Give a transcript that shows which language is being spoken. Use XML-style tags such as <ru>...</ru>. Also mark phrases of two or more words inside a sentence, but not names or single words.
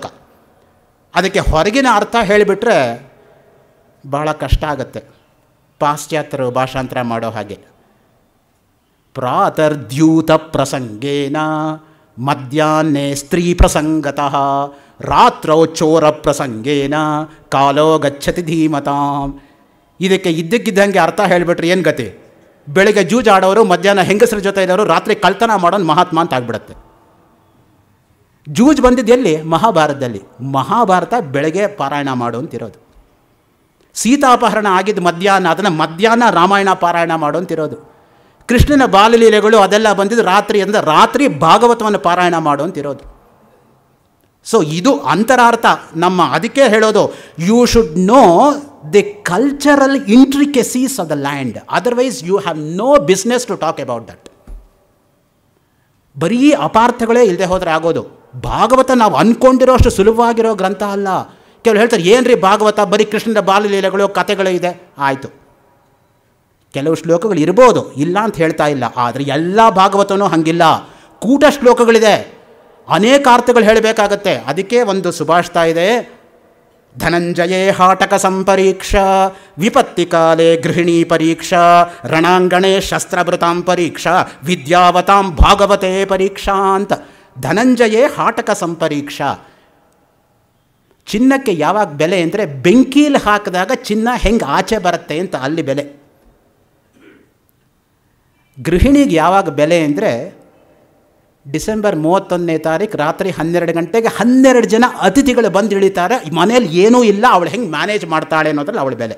<kn>ಅದಕ್ಕೆ ಹೊರಗಿನ ಅರ್ಥ ಹೇಳಿಬಿಟ್ರೆ ಭಾಳ ಕಷ್ಟ ಆಗುತ್ತೆ, ಪಾಶ್ಚಾತ್ಯರು ಭಾಷಾಂತರ ಮಾಡೋ ಹಾಗೆ.</kn> <sa>ಪ್ರಾತರ್ದ್ಯೂತ ಪ್ರಸಂಗೇನ ಮಧ್ಯಾಹ್ನೆ ಸ್ತ್ರೀ ಪ್ರಸಂಗತಃ ರಾತ್ರೌ ಚೋರ ಪ್ರಸಂಗೇನ ಕಾಲೋ ಗಚ್ಚತಿ ಧೀಮತಾಂ.</sa> <kn>ಇದಕ್ಕೆ ಇದ್ದಕ್ಕಿದ್ದಂಗೆ ಅರ್ಥ ಹೇಳಿಬಿಟ್ರೆ ಏನು ಗತಿ? ಬೆಳಗ್ಗೆ ಜೂಜಾಡೋರು, ಮಧ್ಯಾಹ್ನ ಹೆಂಗಸರ ಜೊತೆ ಇರೋರು, ರಾತ್ರಿ ಕಳ್ತನ ಮಾಡೋನು ಮಹಾತ್ಮ ಅಂತ ಆಗ್ಬಿಡುತ್ತೆ. ಜೂಜ್ ಬಂದಿದ್ದು ಎಲ್ಲಿ? ಮಹಾಭಾರತದಲ್ಲಿ. ಮಹಾಭಾರತ ಬೆಳಗ್ಗೆ ಪಾರಾಯಣ ಮಾಡು ಅಂತಿರೋದು. ಸೀತಾಪಹರಣ ಆಗಿದ್ದು ಮಧ್ಯಾಹ್ನ, ಅದನ್ನು ಮಧ್ಯಾಹ್ನ ರಾಮಾಯಣ ಪಾರಾಯಣ ಮಾಡು ಅಂತಿರೋದು. ಕೃಷ್ಣನ ಬಾಲಲೀಲೆಗಳು ಅದೆಲ್ಲ ಬಂದಿದ್ದು ರಾತ್ರಿ, ಅಂದರೆ ರಾತ್ರಿ ಭಾಗವತವನ್ನು ಪಾರಾಯಣ ಮಾಡು ಅಂತಿರೋದು. ಸೊ ಇದು ಅಂತರಾರ್ಥ ನಮ್ಮ. ಅದಕ್ಕೆ ಹೇಳೋದು,</kn> <en>you should know the cultural intricacies of the land, otherwise you have no business to talk about that.</en> <kn>ಬರೀ ಅಪಾರ್ಥಗಳೇ ಇಲ್ಲದೆ ಹೋದರೆ ಆಗೋದು. ಭಾಗವತ ನಾವು ಅಂದ್ಕೊಂಡಿರೋ ಅಷ್ಟು ಸುಲಭವಾಗಿರೋ ಗ್ರಂಥ ಅಲ್ಲ. ಕೆಲವರು ಹೇಳ್ತಾರೆ, ಏನ್ರಿ ಭಾಗವತ ಬರೀ ಕೃಷ್ಣನ ಬಾಲಲೀಲೆಗಳು, ಕಥೆಗಳು ಇದೆ. ಆಯಿತು, ಕೆಲವು ಶ್ಲೋಕಗಳು ಇರ್ಬೋದು, ಇಲ್ಲ ಅಂತ ಹೇಳ್ತಾ ಇಲ್ಲ. ಆದರೆ ಎಲ್ಲ ಭಾಗವತನೂ ಹಂಗಿಲ್ಲ. ಕೂಟ ಶ್ಲೋಕಗಳಿದೆ, ಅನೇಕ ಅರ್ಥಗಳು ಹೇಳಬೇಕಾಗತ್ತೆ. ಅದಕ್ಕೆ ಒಂದು ಸುಭಾಷಿತ ಇದೆ,</kn> <sa>ಧನಂಜಯೇ ಹಾಟಕ ಸಂಪರೀಕ್ಷಾ ವಿಪತ್ತಿ ಕಾಲೇ ಗೃಹಿಣೀ ಪರೀಕ್ಷಾ ರಣಾಂಗಣೇ ಶಸ್ತ್ರಭೃತಾಂ ಪರೀಕ್ಷಾ ವಿದ್ಯಾವತಾಂ ಭಾಗವತೆ ಪರೀಕ್ಷಾ ಅಂತ. ಧನಂಜಯೇ ಹಾಟಕ ಸಂಪರೀಕ್ಷಾ.</sa> <kn>ಚಿನ್ನಕ್ಕೆ ಯಾವಾಗ ಬೆಲೆ ಅಂದರೆ ಬೆಂಕೀಲಿ ಹಾಕಿದಾಗ ಚಿನ್ನ ಹೆಂಗೆ ಆಚೆ ಬರುತ್ತೆ ಅಂತ ಅಲ್ಲಿ ಬೆಲೆ. ಗೃಹಿಣಿಗೆ ಯಾವಾಗ ಬೆಲೆ ಅಂದರೆ ಡಿಸೆಂಬರ್ 31ನೇ ತಾರೀಕು ರಾತ್ರಿ 12 ಗಂಟೆಗೆ 12 ಜನ ಅತಿಥಿಗಳು ಬಂದು ಇಳಿತಾರೆ, ಮನೇಲಿ ಏನೂ ಇಲ್ಲ, ಅವಳು ಹೆಂಗೆ ಮ್ಯಾನೇಜ್ ಮಾಡ್ತಾಳೆ ಅನ್ನೋದ್ರಲ್ಲಿ ಅವಳ ಬೆಲೆ.</kn>